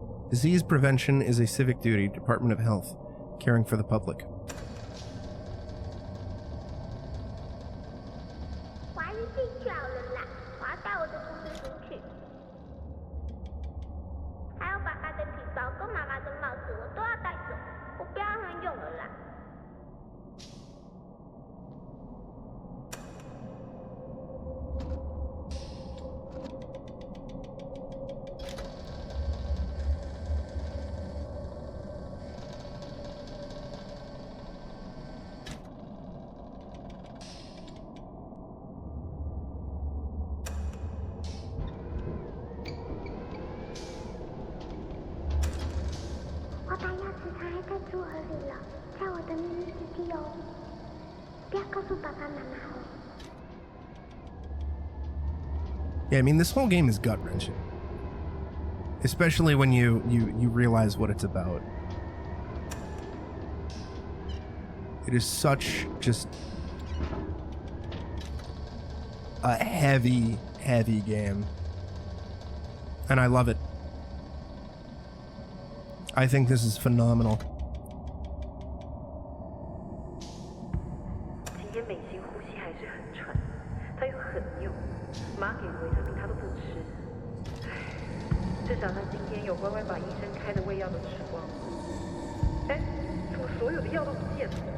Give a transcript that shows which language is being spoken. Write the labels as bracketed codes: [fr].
[en] Disease prevention is a civic duty, Department of Health, caring for the public. [zh] 我还是进去好了啦，我要带我的故事书去。还有爸爸的皮包跟妈妈的帽子，我都要带走，我不要让他们用了啦。我把钥匙藏在猪盒里了，在我的秘密基地哦，不要告诉爸爸妈妈哦。 [en] Yeah, I mean, this whole game is gut-wrenching. Especially when you realize what it's about. It is such just a heavy, heavy game. And I love it. I think this is phenomenal. [zh] 今天美心呼吸还是很喘，她又很幼，妈给维他命她都不吃。唉，至少她今天有乖乖把医生开的胃药都吃光。哎，怎么所有的药都不见了？